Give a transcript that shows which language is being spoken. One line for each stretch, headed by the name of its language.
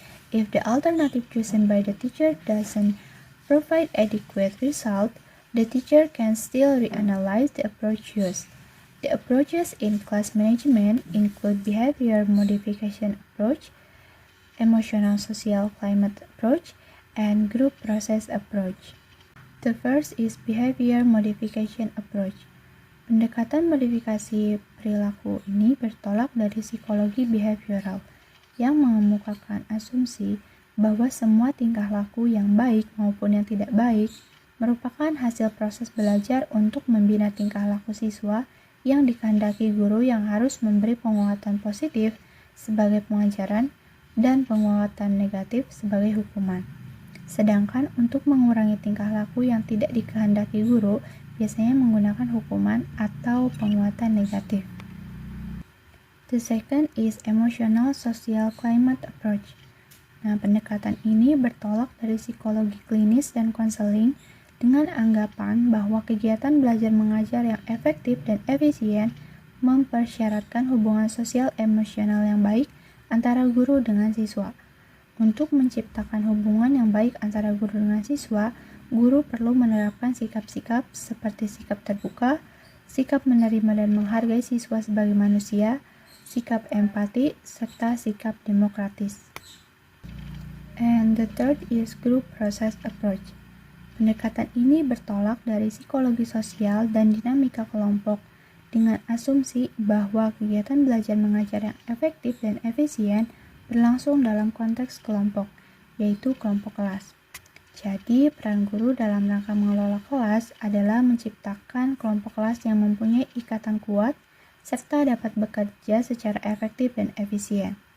English: If the alternative chosen by the teacher doesn't provide adequate result, the teacher can still reanalyze the approach used. The approaches in class management include behavior modification approach, emotional social climate approach, and group process approach. The first is behavior modification approach.
Indonesian: Pendekatan modifikasi perilaku ini bertolak dari psikologi behavioral yang mengemukakan asumsi bahwa semua tingkah laku yang baik maupun yang tidak baik merupakan hasil proses belajar untuk membina tingkah laku siswa yang dikehendaki guru yang harus memberi penguatan positif sebagai pengajaran dan penguatan negatif sebagai hukuman. Sedangkan untuk mengurangi tingkah laku yang tidak dikehendaki guru, biasanya menggunakan hukuman atau penguatan negatif.
English: The second is emotional social climate approach.
Indonesian: Nah, pendekatan ini bertolak dari psikologi klinis dan konseling dengan anggapan bahwa kegiatan belajar mengajar yang efektif dan efisien mempersyaratkan hubungan sosial emosional yang baik antara guru dengan siswa. Untuk menciptakan hubungan yang baik antara guru dengan siswa, guru perlu menerapkan sikap-sikap seperti sikap terbuka, sikap menerima dan menghargai siswa sebagai manusia, sikap empati, serta sikap demokratis.
English: And the third is group process approach.
Indonesian: Pendekatan ini bertolak dari psikologi sosial dan dinamika kelompok dengan asumsi bahwa kegiatan belajar mengajar yang efektif dan efisien berlangsung dalam konteks kelompok, yaitu kelompok kelas. Jadi, peran guru dalam rangka mengelola kelas adalah menciptakan kelompok kelas yang mempunyai ikatan kuat serta dapat bekerja secara efektif dan efisien.